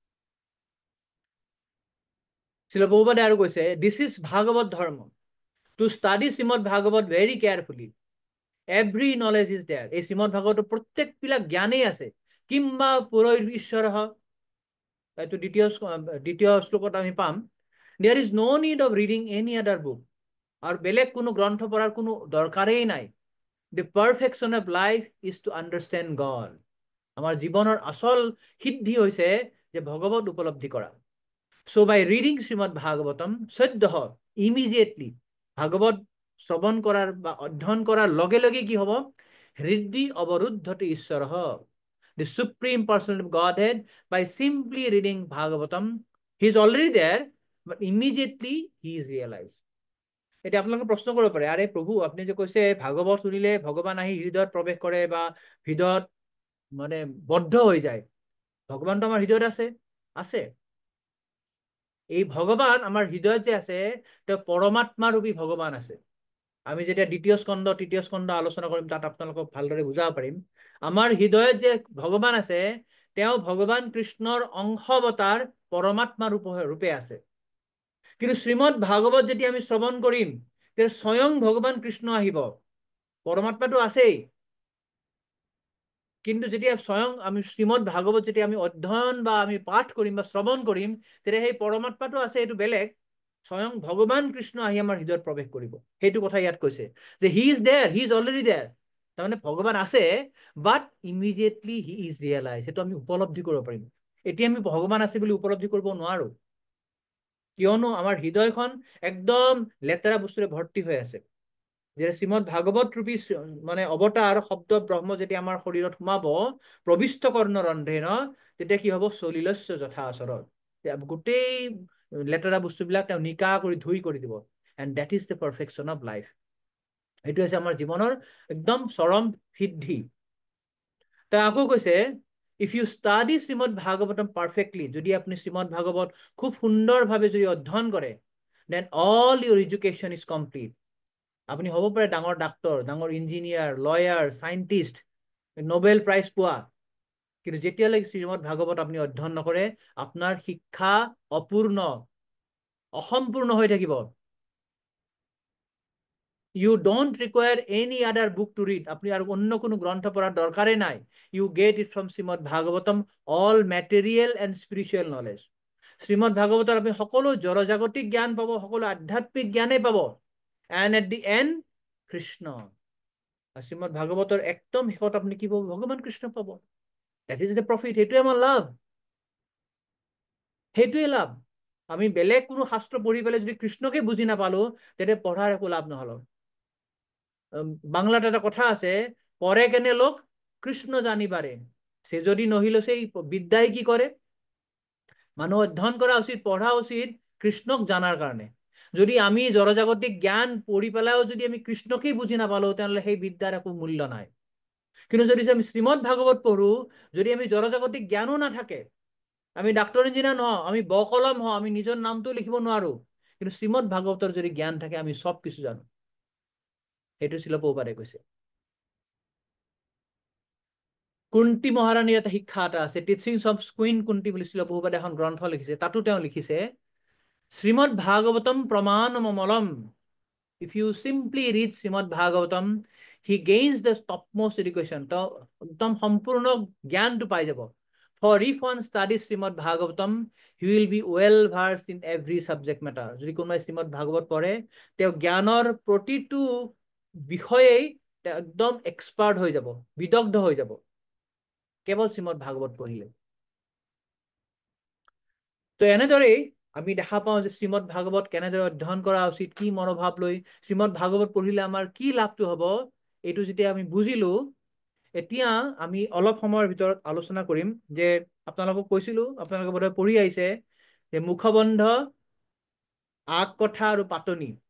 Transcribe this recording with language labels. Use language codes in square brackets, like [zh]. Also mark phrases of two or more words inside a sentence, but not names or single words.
[as] শ্ৰীল প্ৰভুপাদে আৰু কৈছে [en] this is Bhagavata dharma, to study Srimad Bhagavata very carefully, every knowledge is there. [as] এই শ্ৰীমদ ভাগৱতৰ প্ৰত্যেকবিলাক জ্ঞানেই আছে। কিম্বা পুৰৈ ঈশ্বৰ, এইটো দ্বিতীয় শ্লোকত আমি পাম, [en] there is no need of reading any other book, [as] আৰু বেলেগ কোনো গ্ৰন্থ পঢ়াৰ কোনো দৰকাৰেই নাই। [en] The perfection of life is to understand God. [as] আমাৰ জীৱনৰ আচল সিদ্ধি হৈছে যে ভগৱত উপলব্ধি কৰা। [en] So by reading Srimad Bhagavatam, [as] সদ্যহ immediately ভাগৱত শ্ৰৱণ কৰাৰ বা অধ্যয়ন কৰাৰ লগে লগে কি হব, [sa] হৃদি অৱৰুদ্ধতে ঈশ্বৰ, [en] the supreme person of Godhead, by simply reading Bhagavatam, he is already there, but immediately he is realized. [as] এতিয়া আপোনালোকে প্ৰশ্ন কৰিব পাৰে, আৰে প্ৰভু আপুনি যে কৈছে ভাগৱত শুনিলে ভগৱান আহি হৃদয়ত প্ৰৱেশ কৰে বা হৃদয়ত মানে বদ্ধ হৈ যায়, ভগৱানটো আমাৰ হৃদয়ত আছে। এই ভগৱান আমাৰ হৃদয়ত যে আছে, তেওঁ পৰমাত্মা ৰূপী ভগৱান আছে। আমি যেতিয়া দ্বিতীয় স্কন্ধ তৃতীয় স্কন্ধ আলোচনা কৰিম, তাত আপোনালোকক ভালদৰে বুজাব পাৰিম। আমাৰ হৃদয়ত যে ভগৱান আছে, তেওঁ ভগৱান কৃষ্ণৰ অংশৱতাৰ পৰমাত্মা ৰূপে আছে। কিন্তু শ্রীমদ ভাগবত যেটি আমি শ্রবণ করিম তেতিয়া স্বয়ং ভগবান কৃষ্ণ আহিব, পরমাত্মাটো আছেই, কিন্তু যেতিয়া স্বয়ং আমি শ্রীমদ ভাগবত যেতিয়া আমি অধ্যয়ন বা আমি পাঠ কৰিম বা শ্রবণ কৰিম তেতিয়া সেই পরমাত্মাটো আছে, এইটো বেলেগ, স্বয়ং ভগবান কৃষ্ণ আহি আমাৰ হৃদয়ত প্ৰৱেশ কৰিব। সেইটো কথা ইয়াত কৈছে যে [en] he is there, he is already there, [as] তাৰমানে ভগৱান আছে, [en] but immediately he is realize, [as] সেইটো আমি উপলব্ধি কৰিব পাৰিম। এতিয়া আমি ভগৱান আছে বুলি উপলব্ধি কৰিব নোৱাৰো, কিয়নো আমাৰ হৃদয়খন একদম লেতেৰা বস্তুৰে ভৰ্তি হৈ আছে। যে শ্রীমদ ভাগবত রূপী মানে অবতার শব্দ ব্রহ্ম যেটি আমার শরীরত সোমাব প্রবিষ্ট কর্ণ রন্ধেন, তেতিয়া কি হব? [sa] সলিলস্য যথা আচরণ, [as] গোটেই লেতেৰা বস্তুবিলাক তেওঁ নিকা কৰি ধুই কৰি দিব। [en] and that is the perfection of life. [as] এইটো হৈছে আমাৰ জীৱনৰ একদম চৰম সিদ্ধি। তেওঁ আকৌ কৈছে, [en] if you study Srimad Bhagavatam perfectly, [as] যদি আপনি শ্রীমদ ভাগৱত খুব সুন্দৰভাৱে যদি অধ্যয়ন কৰে, [en] then all your education is complete. [as] আপনি হ'ব পাৰে ডাঙৰ ডাক্তৰ, ডাঙৰ ইঞ্জিনিয়াৰ, লয়াৰ, সাইন্টিষ্ট, নোবেল প্ৰাইজ পোৱা, কিন্তু যেতিয়ালৈকে শ্রীমদ ভাগৱত আপনি অধ্যয়ন নকৰে আপনার শিক্ষা অপূর্ণ, অসম্পূর্ণ হৈ থাকিব। [en] You don't require any other book to read. [bn] আপনি আর অন্য কোনো গ্রন্থ পড়ার দরকারই নাই। [en] You get it from শ্রীমদ ভাগৱতম, all material and spiritual knowledge. [as] শ্রীমদ ভাগৱতৰ আপনি সকলো জড়জাগতিক জ্ঞান পাব, সকলো আধ্যাত্মিক জ্ঞানেই পাব। [en] And at the end, [as] কৃষ্ণ। আর শ্রীমদ ভাগৱতৰ একদম শেষত আপনি কি পাব? ভগবান কৃষ্ণ পাব। [en] That is the profit. [as] সেইটোৱে আমাৰ লাভ, সেইটোৱে লাভ। আমি বেলেগ কোনো শাস্ত্ৰ পঢ়ি পেলাই যদি কৃষ্ণকে বুজি নাপালো, তেতিয়া পঢ়াৰ একো লাভ নহল। [bn] বাংলাতে একটা কথা আছে, পরে কেনে লোক কৃষ্ণ জানিবারে, সে যদি নহিল সেই বিদ্যায় কি করে? [as] মানুহ অধ্যয়ন করা উচিত, পঢ়া উচিত কৃষ্ণক জানার কারণে। যদি আমি জড়জাগতিক জ্ঞান পঢ়ি পেলাইও যদি আমি কৃষ্ণকেই বুজি নাপালো, [bn] তাহলে সেই বিদ্যার একো মূল্য নাই। [as] কিন্তু যদি আমি শ্রীমদ ভাগৱত পঢ়ো, যদি আমি জড়জাগতিক জ্ঞানো না থাকে, আমি ডাক্তৰ ইঞ্জিনিয়াৰ নহওঁ, আমি বকলম হওঁ, আমি নিজৰ নামটো লিখিব নোৱাৰো, কিন্তু শ্রীমদ ভাগৱতৰ যদি জ্ঞান থাকে আমি সব কিছু জানো। সেইটো শিল প্ৰভুপাদে কৈছে। কুন্তি মহাৰাণীৰ এটা শিক্ষা এটা আছে, টিচিংছ অফ কুইন কুন্তি বুলি শিল প্ৰভুপাদে এখন গ্ৰন্থ লিখিছে। তাতো তেওঁ লিখিছে, শ্রীমদ ভাগৱতম প্ৰমাণমমলম। [en] If you simply read Srimad Bhagavatam, he gains the topmost education. [as] তো একদম সম্পূর্ণ জ্ঞানটো পাই যাব। [en] For if one studies Srimad Bhagavatam, he will be well versed in every subject matter. [as] যদি কোনোবাই শ্রীমদ ভাগৱত পঢ়ে, তেওঁ জ্ঞানৰ প্ৰতিটো বিষয়েই একদম এক্সপার্ট হৈ যাব, বিদগ্ধ হৈ যাব, কেৱল শ্রীমদ ভাগৱত পঢ়িলে। তো এনেদৰেই আমি দেখা পাওঁ যে শ্রীমদ ভাগৱত কেনেদৰে অধ্যয়ন কৰা উচিত, কি মনোভাৱ লৈ শ্রীমদ ভাগৱত পঢ়িলে আমাৰ কি লাভটো হ'ব, এইটো যেতিয়া আমি বুজিলো, এতিয়া আমি অলপ সময়ৰ ভিতৰত আলোচনা কৰিম যে আপোনালোকক কৈছিলো, আপোনালোকে বোধহয় পঢ়ি আহিছে যে মুখবন্ধ, আগ কথা আৰু পাতনি।